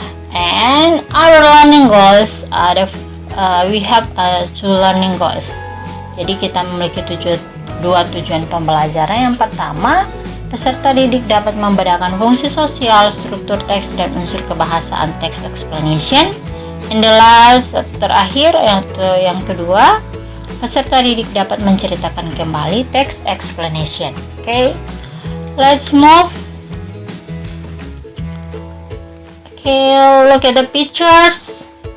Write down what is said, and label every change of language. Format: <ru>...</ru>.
<en>And our learning goals we have two learning goals.</en> <id>Jadi kita memiliki dua tujuan pembelajaran. Yang pertama, peserta didik dapat membedakan fungsi sosial struktur teks dan unsur kebahasaan teks, explanation.</id> <en>And the last</en> <id>terakhir yang kedua, peserta didik dapat menceritakan kembali teks, explanation.</id> <en>Okay, let's move. Okay, look at the pictures.</en>